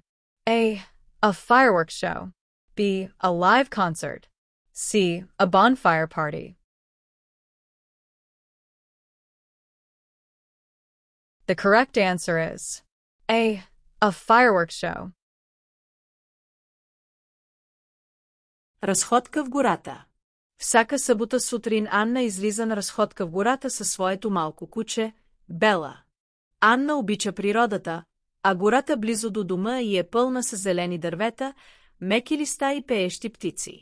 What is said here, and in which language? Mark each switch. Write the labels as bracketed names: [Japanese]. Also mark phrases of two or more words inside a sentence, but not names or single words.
[English] A. A fireworks show. B. A live concert. C. A bonfire party. The correct answer is A. A fireworks show. [Bulgarian] Разходка в гората. Всяка събота сутрин Анна излиза на разходка в гората със своето малко куче, Бела. Анна обича природата, а гората близо до дома ѝ е пълна с зелени дървета, меки листа и пеещи птици.